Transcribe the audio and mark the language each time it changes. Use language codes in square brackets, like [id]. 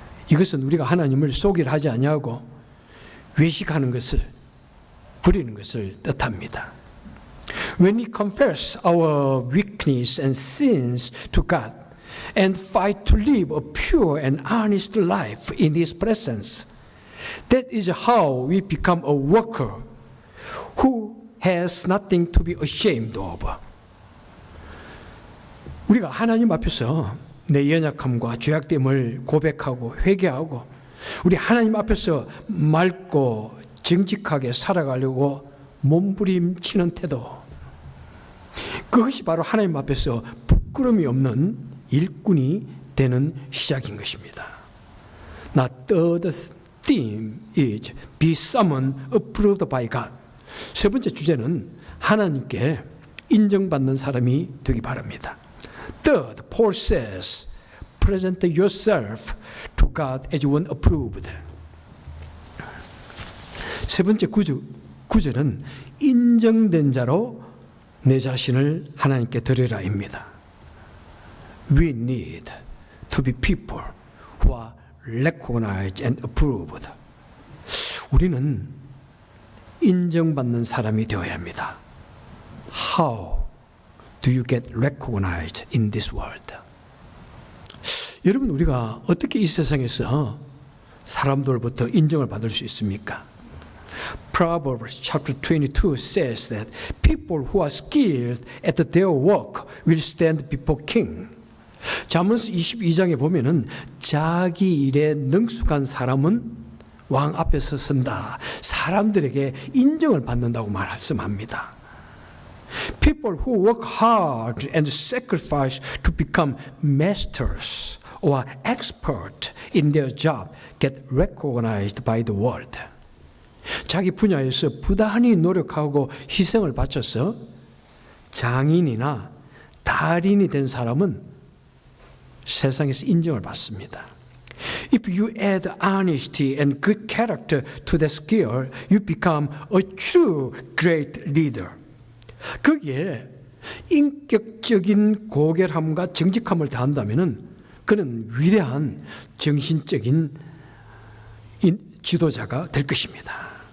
[ko] 이것은 우리가 하나님을 소개를 하지 아니하고 외식하는 것을 부리는 것을 뜻합니다. [en] When we confess our weakness and sins to God and fight to live a pure and honest life in His presence, that is how we become a worker who has nothing to be ashamed of. [ko] 우리가 하나님 앞에서 내 연약함과 죄악됨을 고백하고 회개하고 우리 하나님 앞에서 맑고 정직하게 살아가려고 몸부림치는 태도, 그것이 바로 하나님 앞에서 부끄러움이 없는 일꾼이 되는 시작인 것입니다. [en] Now, third theme is be someone approved by God. [ko] 세 번째 주제는 하나님께 인정받는 사람이 되기 바랍니다. [en] Third, Paul says, present yourself to God as one approved. [ko] 세 번째 구절은 인정된 자로 내 자신을 하나님께 드리라입니다. [en] We need to be people who are recognized and approved. [ko] 우리는 인정받는 사람이 되어야 합니다. [en] How do you get recognized in this world? [ko] 여러분, 우리가 어떻게 이 세상에서 사람들로부터 인정을 받을 수 있습니까? [en] Proverbs chapter 22 says that people who are skilled at their work will stand before king. [ko] 잠언서 22장에 보면은 자기 일에 능숙한 사람은 왕 앞에서 선다. 사람들에게 인정을 받는다고 말씀합니다. [en] People who work hard and sacrifice to become masters or expert in their job get recognized by the world. [ko] 자기 분야에서 부단히 노력하고 희생을 바쳐서 장인이나 달인이 된 사람은 세상에서 인정을 받습니다. [en] If you add honesty and good character to the skill, you become a true great leader. [ko] 거기에 인격적인 고결함과 정직함을 더한다면 그는 위대한 정신적인 지도자가 될 것입니다.